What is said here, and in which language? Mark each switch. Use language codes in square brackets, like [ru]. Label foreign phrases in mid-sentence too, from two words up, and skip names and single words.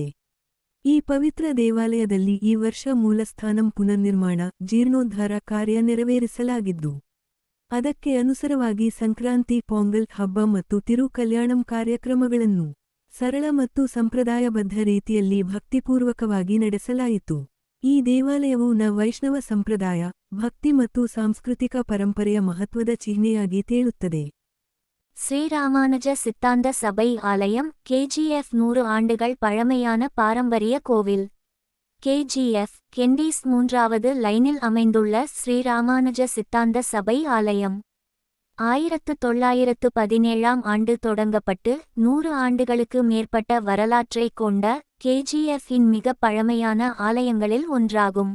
[kn] ಈ ಪವಿತ್ರ ದೇವಾಲಯದಲ್ಲಿ ಈ ವರ್ಷ ಮೂಲಸ್ಥಾನಂ ಪುನರ್ನಿರ್ಮಾಣ ಜೀರ್ಣೋದ್ಧಾರ ಕಾರ್ಯ ನೆರವೇರಿಸಲಾಗಿದ್ದು, ಅದಕ್ಕೆ ಅನುಸಾರವಾಗಿ ಸಂಕ್ರಾಂತಿ ಪೊಂಗಲ್ ಹಬ್ಬ ಮತ್ತು ತಿರುಕಲ್ಯಾಣಂ ಕಾರ್ಯಕ್ರಮಗಳನ್ನು ಸರಳ ಮತ್ತು ಸಂಪ್ರದಾಯಬದ್ಧ ರೀತಿಯಲ್ಲಿ ಭಕ್ತಿಪೂರ್ವಕವಾಗಿ ನಡೆಸಲಾಯಿತು. ಈ ದೇವಾಲಯವು ನ ವೈಷ್ಣವ ಸಂಪ್ರದಾಯ, ಭಕ್ತಿ ಮತ್ತು ಸಾಂಸ್ಕೃತಿಕ ಪರಂಪರೆಯ ಮಹತ್ವದ ಚಿಹ್ನೆಯಾಗಿ ತೇಳುತ್ತದೆ. [ta] ஸ்ரீராமானுஜ சித்தாந்த சபை ஆலயம் கேஜிஎஃப் 100 ஆண்டுகள் பழமையான பாரம்பரிய கோவில். கேஜிஎஃப் கெண்டீஸ் 3வது லைனில் அமைந்துள்ள ஸ்ரீராமானுஜ சித்தாந்த சபை ஆலயம் 1917 ஆண்டு தொடங்கப்பட்டு 100 ஆண்டுகளுக்கு மேற்பட்ட வரலாற்றைக் கொண்ட கேஜிஎஃப்-இன் மிக பழமையான ஆலயங்களில் ஒன்றாகும்.